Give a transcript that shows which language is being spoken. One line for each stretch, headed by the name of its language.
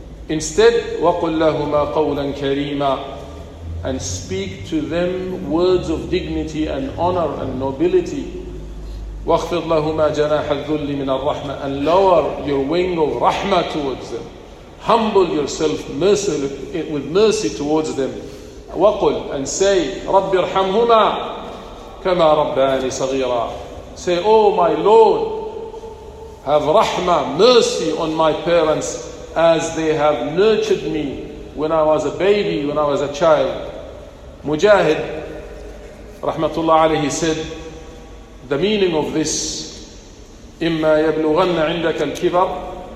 Arabic: Instead, وَقُلْ لَهُمَا قَوْلًا كَرِيمًا.
English: And speak to them words of dignity and honor and nobility.
Arabic: وَاخْفِضْ لَهُمَا جَنَاحَ الذُّلِّ مِنَ الرَّحْمَةِ.
English: And lower your wing of rahmah towards them. Humble yourself with mercy towards them.
Arabic: وَقُلْ,
English: and say,
Arabic: رَبِّ ارْحَمْهُمَا كَمَا رَبَّانِ صَغِيرًا.
English: Say, oh my Lord, have rahmah, mercy on my parents as they have nurtured me when I was a baby, when I was a child. Mujahid, rahmatullah alayhi, said, the meaning of this,
Arabic: إِمَّا يَبْلُغَنَّ عِنْدَكَ الْكِبَرَ.